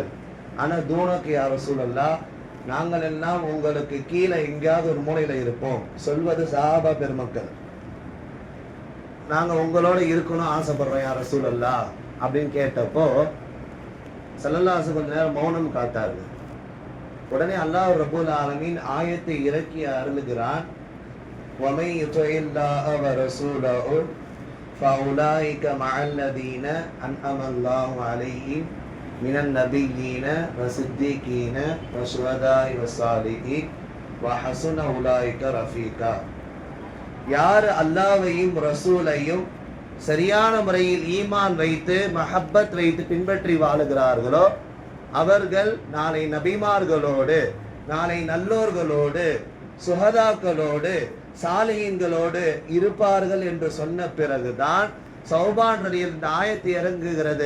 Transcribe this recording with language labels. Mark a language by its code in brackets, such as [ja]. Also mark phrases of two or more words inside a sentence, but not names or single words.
[ta] ஆனால் தூணக்கு [ar] يا رسول الله, [ta] நாங்கள் எல்லாம் உங்களுக்கு கீழே எங்கேயாவது ஒரு மூலையில இருப்போம். சொல்வது சஹாபா பெருமக்கள். நாங்க உங்களோட இருக்கணும் ஆசைப்படுறோம் [ar] يا رسول الله [ta] அப்படின்னு கேட்டப்போ [ar] صلى الله عليه [ta] கொஞ்ச நேரம் மௌனம் காத்தார்கள். உடனே [ar] الله رب العالمين [ta] ஆயத்தை இறக்கி அருளுகிறான். [ar] وَمَن يُطِعِ اللَّهَ وَرَسُولَهُ فَأُولَٰئِكَ مَعَ الَّذِينَ أَنْعَمَ اللَّهُ عَلَيْهِمْ مِنَ النَّبِيِّينَ وَالصِّدِّيقِينَ وَالشُّهَدَاءِ وَالصَّالِحِينَ وَحَسُنَ أُولَٰئِكَ رَفِيقًا. [ta] யார் அல்லாஹ்வையும் ரசூலையும் சரியான முறையில் ஈமான் வைத்து மஹப்பத் வைத்து பின்பற்றி வாழுகிறார்களோ அவர்கள் நாளை நபிமார்களோடு, நாளை நல்லோர்களோடு, சுஹதாக்களோடு, சாலிஹீன்களோடு இருப்பார்கள் என்று சொன்ன பிறகுதான் சௌபான் ரலியல்லாஹு இந்த ஆயத்து இறங்குகிறது.